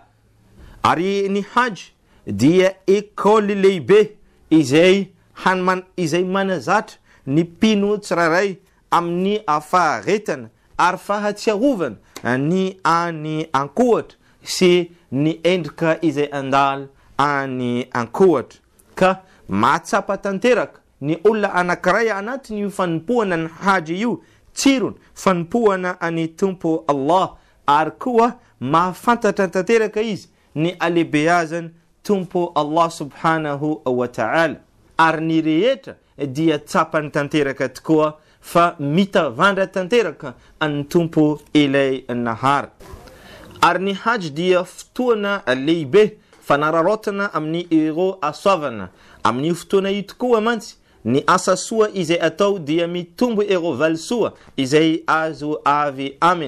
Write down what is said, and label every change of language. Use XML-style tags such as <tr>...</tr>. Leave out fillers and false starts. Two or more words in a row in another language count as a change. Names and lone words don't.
<mg>Ary ny Hajj dia école lehibe izay manazatra ny mpino tsiraray amin'ny faharetana ary fahatsiarovana ny any ankohatra sy ny endrika izay andalo any ankohatra. Ka mahatsapa tanteraka ny olona anankiray anatin'io fanompoana ny Hajj io, tsirony fanompoana any tompo Allah ary koa mahafantatra tanteraka izy ny alehibeazany tompo Allah</mg> <ar>سبحانه وتعالى,</ar> <mg>ary ny rehetra dia tsapany tanteraka tokoa fa mitavandra tanteraka ny tompo ilay nahary. Ary ny hajj dia fotoana lehibe fanararotana amin'ny ero hasoavana. Amin'ny fotoana io tokoa mantsy ny asa soa izay atao dia mitombo ero valisoa izay azo avy aminy.</mg>